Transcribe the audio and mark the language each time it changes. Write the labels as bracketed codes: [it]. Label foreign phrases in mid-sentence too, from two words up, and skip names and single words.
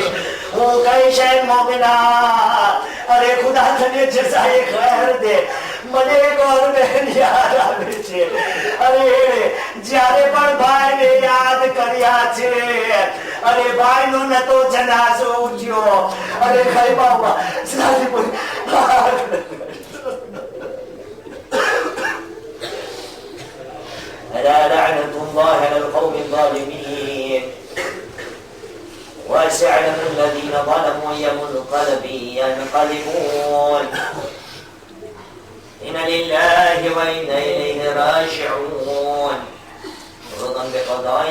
[gu] હું કહીશ એ મોમિના, અરે ખુદા તને જઝાએ ખૈર દે, મને એક ઓર બહેન યાદ આવે છે. અરે જ્યારે પણ ભાઈને યાદ કર્યા છે, અરે ભાઈનો ન તો જનાઝો ઉઠ્યો, અરે ખૈબામાં સારી [ar] ألا لعنة الله على القوم الظالمين وسيعلم الذين ظلموا أي منقلب ينقلبون إنا لله وإنا إليه راجعون رضا بقضائه